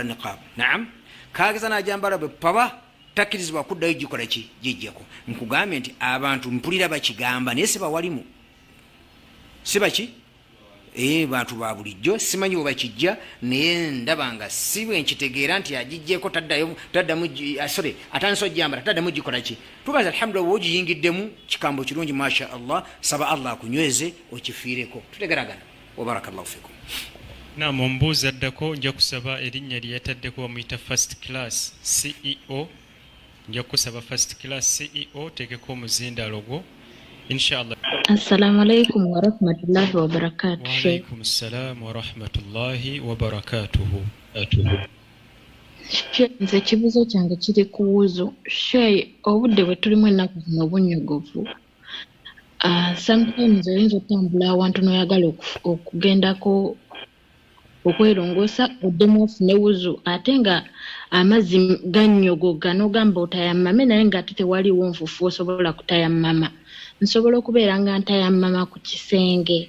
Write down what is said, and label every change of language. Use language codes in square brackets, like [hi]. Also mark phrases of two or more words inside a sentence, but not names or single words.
[lg] niqaabu naam kageza n'ajambala bwe paba takkirizibwa kuddayo gikola ki gijjako nkugambye nti abantu mpulira bakigamba naye sibawalimu sibaki bantu ba bulijjo simanyi bwe bakijja naye ndaba nga si bwe nkitegeera nti agijjeko atandise ojjambala taddamu gikola ki tugaza alhamdulillah wogiyingiddemu kikambo kirungi [ar] ما شاء الله [lg] saba allah akunyweze okifiireko tutegeragana [ar] وبارك الله فيكم [lg] naam omubuuzi addako nja kusaba erinnya lye yataddeko bamuyita first class ceo nja kusaba first class ceo tegeko omuzindaalo gwo inshallah. [ar] السلام عليكم ورحمة الله وبركاته. وعليكم السلام ورحمة الله وبركاته. [lg] Nze kibuzo kyange kiri kuwuzo shay obudde bwe tulimu ennaku zino obunyogovu sometimes oyinza otambula awantu n'oyagala okugendako okwerongoosa oddemu ofune wuzu ate nga amazzi gannyogoga n'ogamba otayammame naye ng'ate tewaliwo nfufu osobola kutayammama nsobola okubeera nga ntayammama ku kisenge.